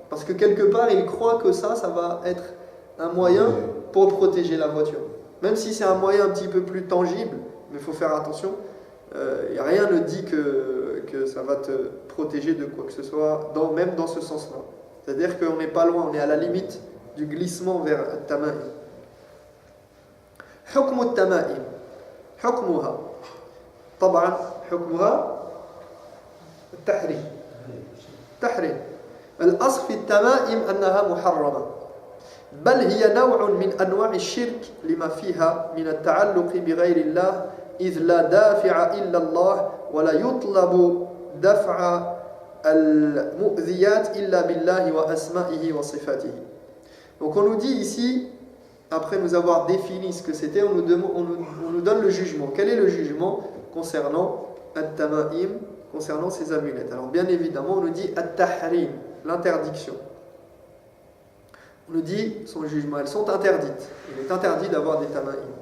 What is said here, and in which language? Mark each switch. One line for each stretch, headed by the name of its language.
French: Parce que quelque part, il croit que ça va être un moyen pour protéger la voiture. Même si c'est un moyen un petit peu plus tangible, mais il faut faire attention, rien ne dit que ça va te protéger de quoi que ce soit, même dans ce sens-là. C'est-à-dire qu'on n'est pas loin, on est à la limite du glissement vers le tama'im.
Arabic: حكم التمائم حكمها طبعا حكمها التحريم الأصل في التمائم أنها محرمة بل هي نوع من أنواع الشرك لما فيها من التعلق بغير الله إذ لا دافع إلا الله ولا يطلب دفع المؤذيات إلا بالله وأسمائه وصفاته.
French: Donc on nous dit ici, après nous avoir défini ce que c'était, on nous donne le jugement. Quel est le jugement concernant at-tama'im, concernant ces amulettes? Alors bien évidemment, on nous dit at-tahrim, l'interdiction. On nous dit son jugement, elles sont interdites. Il est interdit d'avoir des tama'im.